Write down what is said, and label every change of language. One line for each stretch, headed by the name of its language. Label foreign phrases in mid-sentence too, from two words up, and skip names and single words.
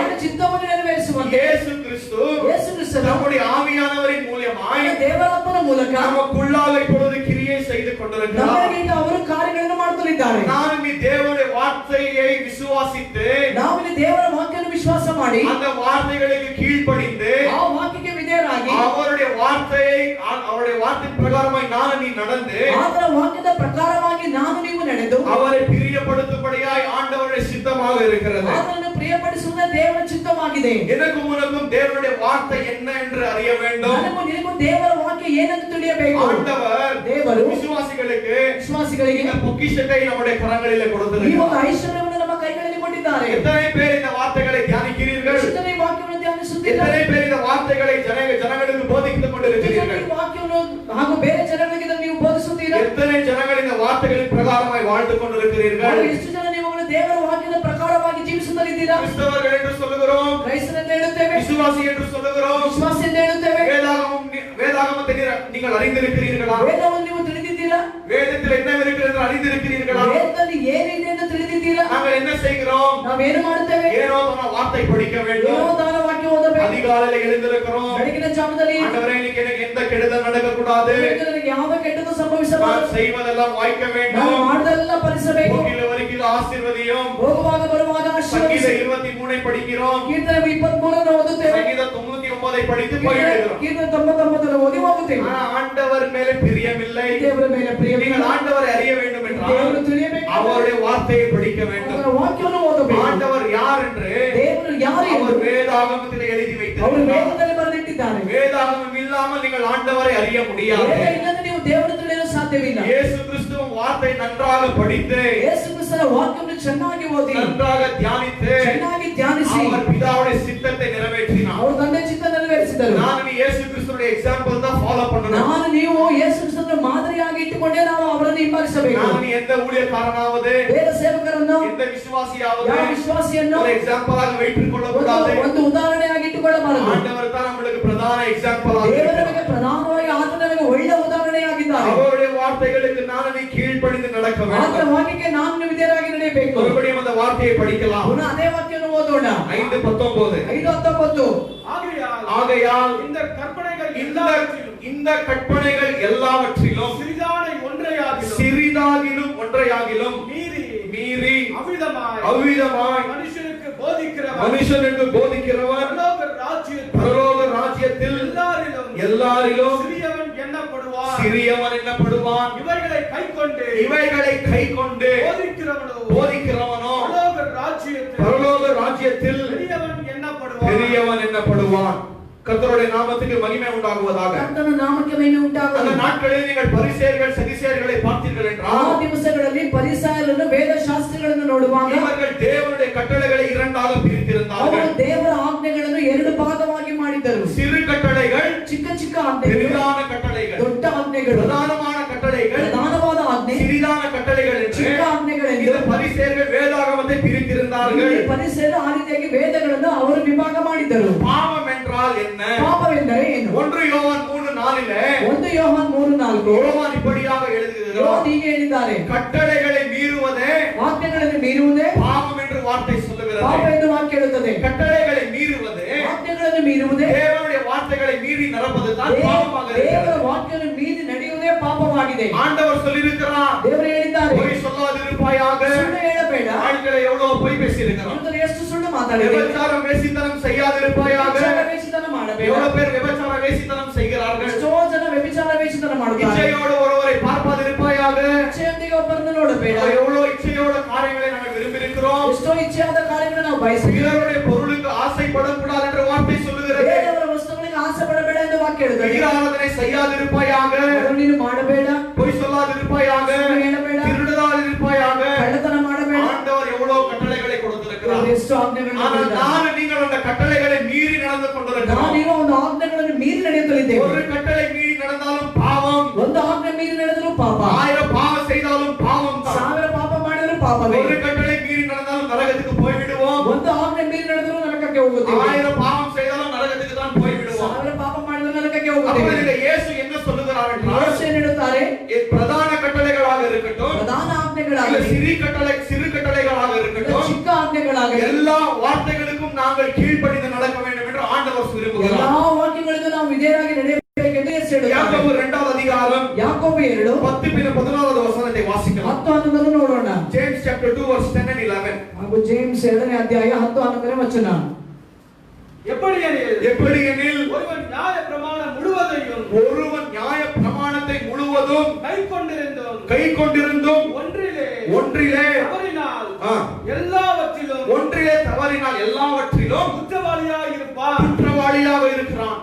Kannada: ಅವರ ಚಿತ್ತವನ್ನು ನೆರವೇರಿಸುವಂತೆ
Tamil: இயேசு கிறிஸ்து நம்முடைய ஆவியானவரின் மூலமாய்
Kannada: ದೇವರಾತ್ಮನ ಮೂಲಕ
Tamil: நமக்குள்ளாக இப்பொழுது கிரியை செய்து கொண்டிருக்கிறார்.
Kannada: ನಮಗೆ ಈಗ ಅವರು ಕಾರ್ಯಗಳನ್ನು ಮಾಡುತ್ತಿದ್ದಾರೆ.
Tamil: நாம் ಈ தேவனுடைய வார்த்தையை விசுவாசித்து,
Kannada: ನಾವು ಇಲ್ಲಿ ದೇವರ ವಾಕ್ಯವನ್ನು ವಿಶ್ವಾಸ ಮಾಡಿ,
Tamil: அந்த வார்த்தைகளுக்கு கீழ்ப்படிந்து,
Kannada: ಆ ವಾಕ್ಯಕ್ಕೆ ವಿಧೇಯರಾಗಿ,
Tamil: அவருடைய வார்த்தை பிரகாரமாய் நான் நீ நடந்து,
Kannada: ಆತನ ವಾಕ್ಯದ ಪ್ರಕಾರವಾಗಿ ನಾನು ನೀವು ನಡೆದು,
Tamil: அவரை பிரியப்படுத்தும்படியாய் ஆண்டவருடைய சித்தமாக இருக்கிறது.
Kannada: ಆತನನ್ನು ಪ್ರಿಯಪಡಿಸುವುದೇ ದೇವರ ಚಿತ್ತವಾಗಿದೆ.
Tamil: எனக்கும் உனக்கும் தேவனுடைய வார்த்தை என்ன என்று அறிய வேண்டும்.
Kannada: ನನಗೂ ನಿನಗೂ ದೇವರ ವಾಕ್ಯ ಏನೆಂದು ತಿಳಿಯಬೇಕು.
Tamil: ஆண்டவர்
Kannada: ದೇವರು
Tamil: விசுவாசிகளுக்கு இந்த பொக்கிஷத்தை நம்முடைய கரங்களிலே
Kannada: ಈ
Tamil: கொடுத்திருக்கிறார்.
Kannada: ಒಂದು ಐಶ್ವರ್ಯವನ್ನು ನಮ್ಮ ಕೈಗಳಲ್ಲಿ ಕೊಟ್ಟಿದ್ದಾರೆ.
Tamil: எத்தனை பேர் இந்த வார்த்தைகளை தியானிக்கிறீர்கள்?
Kannada: ಎಷ್ಟನೇ ವಾಕ್ಯವನ್ನು ಧ್ಯಾನಿಸುತ್ತಿದ್ದಾರೆ?
Tamil: எத்தனை பேர் இந்த வார்த்தைகளை ஜனங்களுக்கு போதித்துக் கொண்டிருக்கிறீர்கள்?
Kannada: ಈ ವಾಕ್ಯವನ್ನು ಹಾಗೂ ಬೇರೆ ಜನಗಳಿಗೆ ಇದನ್ನು ನೀವು ಬೋಧಿಸುತ್ತೀರಾ?
Tamil: எத்தனை ஜனங்கள் இந்த வார்த்தைகளின் பிரகாரமாய் வாழ்ந்து கொண்டிருக்கிறீர்கள்?
Kannada: ಎಷ್ಟು ಜನ ನೀವುಗಳು ದೇವರ ವಾಕ್ಯದ ಪ್ರಕಾರವಾಗಿ ಜೀವಿಸುತ್ತಿದ್ದೀರಾ?
Tamil: கிறிஸ்தவர்கள் என்று சொல்லுகிறோம்,
Kannada: ಕ್ರೈಸ್ತರೆಂದು ಹೇಳುತ್ತೇವೆ,
Tamil: விசுவாசி என்று சொல்லுகிறோம்.
Kannada: ವಿಶ್ವಾಸ ಎಂದು ಹೇಳುತ್ತೇವೆ.
Tamil: வேதாகமத்தை நீங்கள் அறிந்திருக்கிறீர்களா?
Kannada: ವೇದವನ್ನು ನೀವು ತಿಳಿದಿದ್ದೀರಾ?
Tamil: வேதத்தில் என்ன இருக்கிறது என்று அறிந்திருக்கிறீர்களா?
Kannada: ವೇದದಲ್ಲಿ ಏನಿದೆ ಎಂದು ತಿಳಿದಿದ್ದೀರಾ?
Tamil: நாங்கள் என்ன செய்கிறோம்?
Kannada: ನಾವೇನು ಮಾಡುತ್ತೇವೆ?
Tamil: ஏனோ தான வார்த்தை படிக்க வேண்டும்,
Kannada: ಏನೋ ದಾನ ವಾಕ್ಯ ಓದಬೇಕು,
Tamil: அதிகாலையில் எழுந்திருக்கிறோம்.
Kannada: ಬೆಳಗಿನ ಜಾವದಲ್ಲಿ
Tamil: ஆண்டவரே, இன்னைக்கு எனக்கு எந்த கெடுதல் நடக்க கூடாது,
Kannada: ನನಗೆ ಯಾವ ಕೆಟ್ಟದ್ದು ಸಂಭವಿಸಬಾರದು,
Tamil: நான் செய்வதெல்லாம் வாய்க்க
Kannada: ನಾನು
Tamil: வேண்டும்,
Kannada: ಮಾಡಿದೆಲ್ಲ ಫಲಿಸಬೇಕು,
Tamil: போகிற வரைக்கும் ஆசீர்வதியும்.
Kannada: ಹೋಗುವಾಗ ಬರುವಾಗ
Tamil: சங்கீத
Kannada: ಆಶೀರ್ವದಿಸಿ.
Tamil: 23 படிக்கிறோம்,
Kannada: ಕೀರ್ತನೆ 23 ಓದುತ್ತೇವೆ,
Tamil: சங்கீத 99 படித்து போயிடுகிறோம்.
Kannada: ಕೀರ್ತನೆ 99 ಓದಿ ಹೋಗುತ್ತೇವೆ.
Tamil: ஆனா ஆண்டவர் மேலே பிரியமில்லை.
Kannada: ದೇವರ ಮೇಲೆ ಪ್ರಿಯವಿಲ್ಲ.
Tamil: நீங்கள் ஆண்டவரை அறிய வேண்டும்
Kannada: ದೇವರು
Tamil: என்றால்
Kannada: ತಿಳಿಯಬೇಕು,
Tamil: அவருடைய வார்த்தையை படிக்க வேண்டும்.
Kannada: ಅವರ ವಾಕ್ಯವನ್ನು ಓದಬೇಕು.
Tamil: ஆண்டவர் யார் என்று
Kannada: ದೇವರು ಯಾರು ಎಂದು
Tamil: அவர் வேதாகமத்தில் எழுதி
Kannada: ಅವರು
Tamil: வைத்திருக்கிறார்.
Kannada: ವೇದದಲ್ಲಿ ಬರೆದಿಟ್ಟಿದ್ದಾರೆ.
Tamil: வேதாகமம் இல்லாமல் நீங்கள் ஆண்டவரை அறிய முடியாது.
Kannada: ವೇದ ಇಲ್ಲದೆ ನೀವು ದೇವರ ತಿಳಿಯಲು ಸಾಧ್ಯವಿಲ್ಲ.
Tamil: இயேசு கிறிஸ்துவின் வார்த்தை நன்றாக படித்து,
Kannada: ಯೇಸು ಕ್ರಿಸ್ತನ ವಾಕ್ಯವನ್ನು ಚೆನ್ನಾಗಿ ಓದಿ,
Tamil: நன்றாக தியானித்து,
Kannada: ಚೆನ್ನಾಗಿ ಧ್ಯಾನಿಸಿ,
Tamil: அவர் பிதாவுடைய சித்தத்தை நிறைவேற்றினார்.
Kannada: ಅವರು ತಂದೆ ಚಿತ್ತ ನೆರವೇರಿಸಿದರು.
Tamil: நான் இயேசு கிறிஸ்துவின் எக்ஸாம்பிள் தான் ஃபாலோ பண்ணணும்.
Kannada: ನಾನು ನೀವು ಯೇಸು ಕ್ರಿಸ್ತನ ಮಾದರಿಯಾಗಿ ಇಟ್ಟುಕೊಂಡೇ ನಾವು ಅವರನ್ನು ಹಿಂಬಾಲಿಸಬೇಕು.
Tamil: நான் எந்த ஊழியக்காரனாவது,
Kannada: ಬೇರೆ ಸೇವಕರನ್ನು,
Tamil: எந்த விசுவாசியாவது
Kannada: ಯಾವ ವಿಶ್ವಾಸಿಯನ್ನು
Tamil: ஒரு எக்ஸாம்பிளாக வைத்துக் கொள்ள கூடாது.
Kannada: ಒಂದು ಉದಾಹರಣೆಯಾಗಿ ಇಟ್ಟುಕೊಳ್ಳಬಾರದು.
Tamil: ஆண்டவர் தான் நம்மளுக்கு பிரதான எக்ஸாம்பிளாக
Kannada: ದೇವರು
Tamil: இருக்கிறார்.
Kannada: ನಮಗೆ ಪ್ರಧಾನವಾಗಿ ಆತನ ನಮಗೆ ಒಳ್ಳೆ ಉದಾಹರಣೆಯಾಗಿದ್ದಾರೆ.
Tamil: அவருடைய வார்த்தைகளுக்கு நான் நீ கீழ்ப்படிந்து நடக்க
Kannada: ಆತನ
Tamil: வேண்டும்.
Kannada: ವಾಕ್ಯಕ್ಕೆ ನಾನು ವಿಧೇಯರಾಗಿ ನಡೆಯಬೇಕು.
Tamil: மறுபடியும் அந்த வார்த்தையை படிக்கலாம்.
Kannada: ಪುನಃ ಅದೇ ವಾಕ್ಯವನ್ನು ಓದೋಣ. 5:19 5:19
Tamil: ஆகையால் இந்த கற்பனைகள் இந்த கற்பனைகள் எல்லாவற்றிலும் சிறிதாகிலும் ஒன்றையாகிலும் மீறி அவ்விதமாய் மனுஷனுக்கு போதிக்கிறவர் பரலோக ராஜ்யத்தில் எல்லாரிலும் சிறியவன் எண்ணப்படுவான். இவைகளை கைக்கொண்டு போதிக்கிறவனோ பரலோக ராஜ்யத்தில் பெரியவன் எண்ணப்படுவான். கர்த்தருடைய நாமத்துக்கு மகிமை உண்டாகுவதாக.
Kannada: ಕರ್ತನ ನಾಮಕ್ಕೆ ಮಹಿಮೆ ಉಂಟಾಗಲಿ.
Tamil: அந்த நாட்களில் நீங்கள் பரிசேயர்கள் சதுசேயர்களை பார்த்தீர்கள்
Kannada: ಆ
Tamil: என்றால்,
Kannada: ದಿವಸಗಳಲ್ಲಿ ಪರಿಸರಗಳನ್ನು ವೇದಶಾಸ್ತ್ರಿಗಳನ್ನು ನೋಡುವಾಗ
Tamil: இவர்கள் தேவனுடைய கட்டளைகளை இரண்டாக பிரித்திருந்தார்கள்.
Kannada: ಅವರು ದೇವರ ಆಜ್ಞೆಗಳನ್ನು ಎರಡು ಭಾಗವಾಗಿ ಮಾಡಿದರು.
Tamil: சிறு கட்டளைகள்,
Kannada: ಚಿಕ್ಕ ಚಿಕ್ಕ ಆಜ್ಞೆಗಳು,
Tamil: பெரிதான கட்டளைகள்,
Kannada: ದೊಡ್ಡ ಆಜ್ಞೆಗಳು,
Tamil: பிரதானமான கட்டளைகள்,
Kannada: ಪ್ರಧಾನವಾದ ಆಜ್ಞೆ,
Tamil: சிறிதான கட்டளைகள் என்று
Kannada: ಚಿಕ್ಕ ಆಜ್ಞೆಗಳೆಂದು
Tamil: இந்த பரிசேயர்கள் வேதாகமத்தை பிரித்திருந்தார்கள்.
Kannada: ಈ ಪರಿಸರ ಆ ರೀತಿಯಾಗಿ ವೇದಗಳನ್ನು ಅವರು ವಿಭಾಗ ಮಾಡಿದರು.
Tamil: பாவம் என்றால் என்ன?
Kannada: ಪಾಪವೆಂದರೆ ಏನು?
Tamil: 1 யோவான் 3:4
Kannada: 1 ಯೋಹಾನ್ 3:4
Tamil: யோவான் இப்படியாக எழுதுகிறார்,
Kannada: ಹೀಗೆ ಹೇಳಿದ್ದಾರೆ,
Tamil: கட்டளைகளை மீறுவதே
Kannada: ಆಜ್ಞೆಗಳನ್ನು ಮೀರುವುದೇ
Tamil: பாவம் என்று வார்த்தை
Kannada: ಪಾಪ
Tamil: சொல்லுகிறது.
Kannada: ಎಂದು ವಾಕ್ಯ ಹೇಳುತ್ತದೆ.
Tamil: கட்டளைகளை மீறுவது,
Kannada: ಆಜ್ಞೆಗಳನ್ನು ಮೀರುವುದೇ,
Tamil: தேவனுடைய வார்த்தைகளை மீறி நடப்பது தான் பாவமாக
Kannada: ದೇವರ
Tamil: இருக்கிறது.
Kannada: ವಾಕ್ಯವನ್ನು ಮೀರಿ ನಡೆಯುವುದೇ ಪಾಪವಾಗಿದೆ.
Tamil: ஆண்டவர் சொல்லியிருக்கிறார்,
Kannada: ದೇವರು ಹೇಳಿದ್ದಾರೆ,
Tamil: பொய் சொல்லாதிருப்பாயாக.
Kannada: ಸುಳ್ಳು ಹೇಳಬೇಡ.
Tamil: ஆட்களை எவ்வளவு பொய் பேசியிருக்கிறார்.
Kannada: ಇವತ್ತು ಎಷ್ಟು ಸುಳ್ಳು ಮಾತಾಡಿದ್ದಾರೆ.
Tamil: விபச்சாரம் வேசித்தனம் செய்யாதிருப்பாயாக.
Kannada: ವ್ಯಭಿಚಾರ ವೇಷಿತನ ಮಾಡಬೇಡ.
Tamil: எவ்வளவு பேர் விபச்சார வேசித்தனம் செய்கிறார்கள்.
Kannada: ಎಷ್ಟೋ ಜನ ವ್ಯಭಿಚಾರ ವೇಷಿತನ ಮಾಡುತ್ತಾರೆ.
Tamil: இச்சையோடு ஒருவரை பார்ப்பாதிருப்பாயாக.
Kannada: ಇಚ್ಛೆಯೊಂದಿಗೆ ಒಬ್ಬರನ್ನು ನೋಡಬೇಡ.
Tamil: எவ்வளவு இச்சையோட காரியங்களை நாங்கள் விரும்பியிருக்கிறோம்.
Kannada: ಎಷ್ಟೋ ಇಚ್ಛೆಯಾದ ಕಾರ್ಯಗಳನ್ನು ನಾವು ಬಯಸುತ್ತೇವೆ.
Tamil: பிறருடைய பொருளுக்கு ஆசைப்படக்கூடாது என்ற வார்த்தை சொல்லுகிறது.
Kannada: ಬೇರೆಯವರ ವಸ್ತುಗಳಿಗೆ ಆಸೆ ಪಡಬೇಡ ಎಂದು ವಾಕ್ಯ ಹೇಳುತ್ತದೆ.
Tamil: விக்கிரகாராதனை செய்யாதிருப்பாயாக.
Kannada: ಅದನ್ನು ನೀನು ಮಾಡಬೇಡ.
Tamil: பொய் சொல்லாதிருப்பாயாக.
Kannada: ಸುಳ್ಳು ಹೇಳಬೇಡ.
Tamil: திருடாதிருப்பாயாக.
Kannada: ಕಳ್ಳತನ ಮಾಡಬೇಡ.
Tamil: ஆண்டவர் எவ்வளவு கட்டளைகளை கொடுத்திருக்கிறார்.
Kannada: ದೇವರು ಎಷ್ಟು ಆಜ್ಞೆಗಳನ್ನು
Tamil: ஆனால்
Kannada: ಕೊಟ್ಟಿದ್ದಾನೆ.
Tamil: நான் நீங்கள் அந்த கட்டளைகளை மீறி நடந்து கொண்டிருக்கிறோம்.
Kannada: ನಾನೀಗ ಒಂದು ಆಜ್ಞೆಗಳನ್ನು ಮೀರಿ ನಡೆಯುತ್ತಲಿದ್ದೇವೆ.
Tamil: ஒரு கட்டளை மீறி நடந்தாலும் பாவம்.
Kannada: ಒಂದು ಆಜ್ಞೆ ಮೀರಿ ನಡೆದರೂ ಪಾಪ.
Tamil: 1000 பாவ
Kannada: ಪಾಪವೇ.
Tamil: ஒரு கட்டளை மீறி நடந்தாலும் நரகத்துக்கு போய் விடுவோம்.
Kannada: ಒಂದು ಆಜ್ಞೆ ಮೀರಿ ನಡೆದರೂ ನರಕಕ್ಕೆ ಹೋಗುತ್ತೇವೆ.
Tamil: 1000 பாவம் செய்தாலும் நரகத்துக்கு தான் போய் விடுவோம்.
Kannada: 1000 ಪಾಪ ಮಾಡಿದರೂ ನರಕಕ್ಕೆ
Tamil: அப்ப
Kannada: ಹೋಗುತ್ತೇವೆ.
Tamil: இந்த இயேசு என்ன சொல்லுகிறார் என்றால்,
Kannada: ಯೇಸು ಏನು ಹೇಳುತ್ತಾರೆ?
Tamil: பிரதான கட்டளைகளாக இருக்கட்டும்,
Kannada: ಪ್ರಧಾನ
Tamil: இல்ல
Kannada: ಆಜ್ಞೆಗಳಾಗಲಿ,
Tamil: சிறு கட்டளைகளாக இருக்கட்டும்,
Kannada: ಚಿಕ್ಕ ಆಜ್ಞೆಗಳಾಗಲಿ,
Tamil: எல்லா வார்த்தைகளுக்கும் நாங்கள் கீழ்ப்படிந்து நடக்க வேண்டும் என்று ஆண்டவர் விரும்புகிறார்.
Kannada: ಎಲ್ಲಾ ವಾಕ್ಯಗಳಿಗೂ ನಾವು ವಿಧೇಯರಾಗಿ ನಡೆಯಬೇಕೆಂದು ಯೇಸು ಹೇಳುತ್ತಾರೆ.
Tamil: யாக்கோபு 2வது அதிகாரம்
Kannada: ಯಾಕೋಬ 2
Tamil: 10-11வது வசனத்தை வாசிக்கலாம்.
Kannada: 10-11 ನೋಡೋಣ.
English: James chapter 2 verse 10 and 11.
Kannada: ಹಾಗೂ ಜೇಮ್ಸ್ 2ನೇ ಅಧ್ಯಾಯ 10-11ನೇ ವಚನ.
Tamil: எப்படியெனில் ஒருவன் நியாய பிரமாணம் முழுவதும் கை கொண்டிருந்தும் ஒன்றிலே தவறினால் எல்லாவற்றிலும் குற்றவாளியாக இருக்கிறான்.